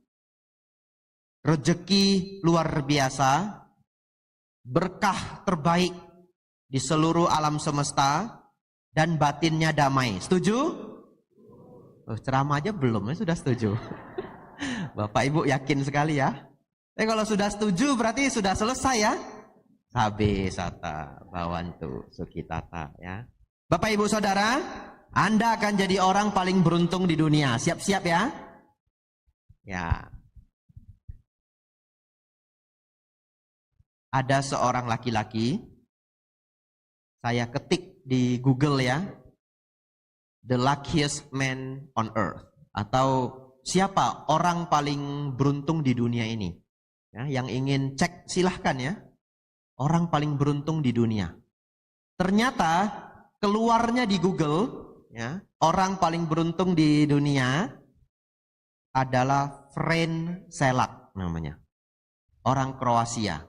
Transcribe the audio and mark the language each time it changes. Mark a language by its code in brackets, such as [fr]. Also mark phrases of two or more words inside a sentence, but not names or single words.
[id] Rejeki luar biasa, berkah terbaik di seluruh alam semesta, dan batinnya damai. Setuju? Ceramah aja belum, ya sudah setuju. Bapak Ibu yakin sekali ya. Kalau sudah setuju berarti sudah selesai ya. [pi] Sabe sata bawantu sukitata ya. [id] Bapak Ibu Saudara, Anda akan jadi orang paling beruntung di dunia. Siap-siap ya. Ya. Ada seorang laki-laki, saya ketik di Google ya, [en] the luckiest man on earth, [id] atau siapa orang paling beruntung di dunia ini ya, yang ingin cek silahkan ya, orang paling beruntung di dunia. Ternyata keluarnya di Google ya, orang paling beruntung di dunia adalah Frane Selak namanya, orang Kroasia.